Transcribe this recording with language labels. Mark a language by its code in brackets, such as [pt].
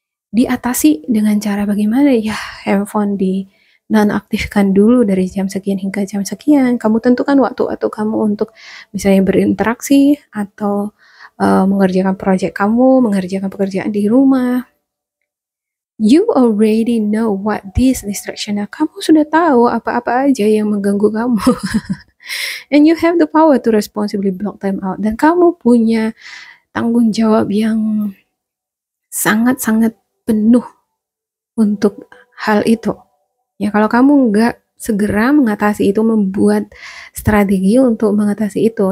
[id] Diatasi dengan cara bagaimana ya, handphone di nonaktifkan dulu dari jam sekian hingga jam sekian. Kamu tentukan waktu kamu untuk misalnya berinteraksi atau mengerjakan proyek kamu, mengerjakan pekerjaan di rumah. [en] You already know what this distraction are. [id] Kamu sudah tahu apa-apa aja yang mengganggu kamu. [en] And you have the power to responsibly block them out. [id] Dan kamu punya tanggung jawab yang sangat-sangat penuh untuk hal itu. Ya kalau kamu nggak segera mengatasi itu, membuat strategi untuk mengatasi itu.